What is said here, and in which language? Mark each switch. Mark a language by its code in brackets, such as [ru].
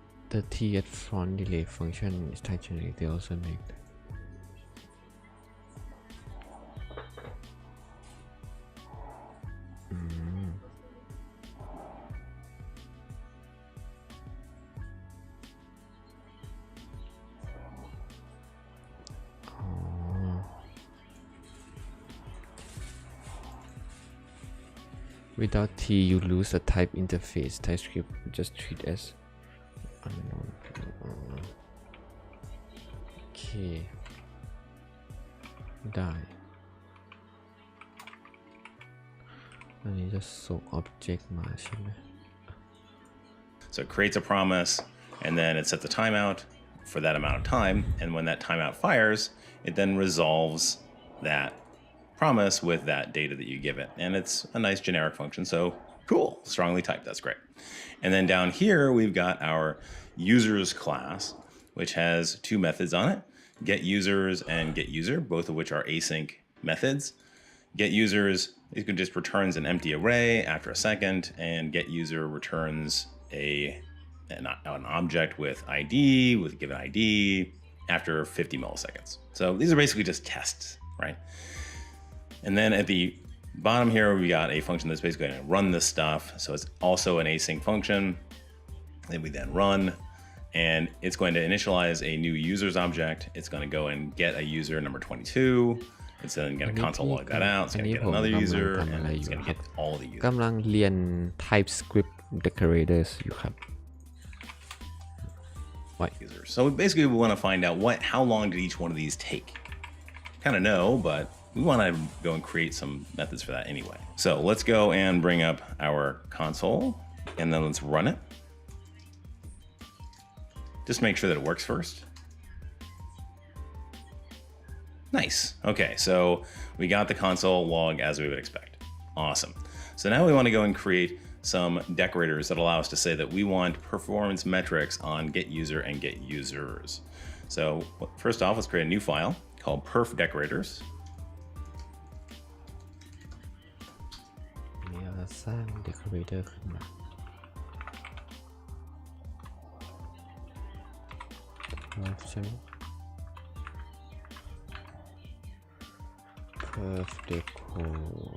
[en] the t at front delay function is type generic they also make Without T, you lose a type interface. TypeScript just treat as unknown. Okay. [th] ได้อันนี้จะส่ง object มาใช่ไหม [en] So it creates a promise, and then it sets a timeout for that amount of time. And when that timeout fires, it then resolves that promise with that data that you give it. And it's a nice generic function. So cool, strongly typed. That's great. And then down here, we've got our users class, which has two methods on it, get users and get user, both of which are async methods. Get users, it just returns an empty array after a second, and get user returns an object with ID, with a given ID after 50 milliseconds. So these are basically just tests, right? And then at the bottom here, we got a function that's basically going to run this stuff. So it's also an async function that we then run, and it's going to initialize a new users object. It's going to go and get a user number 22. It's then going to console log that out. It's going to get another user, and it's going to get all the users. [th] กำลังเรียน TypeScript decorators อยู่ครับ [en] What users? So basically, we want to find out how long did each one of these take. Kind of know, but we want to go and create some methods for that anyway. So let's go and bring up our console, and then let's run it. Just make sure that it works first. Nice. Okay, so we got the console log as we would expect. Awesome. So now we want to go and create some decorators that allow us to say that we want performance metrics on get user and get users. So first off, let's create a new file called perf decorators. [th] นี่เราสร้าง decorator ขึ้นมา ใช่ไหม perf decorators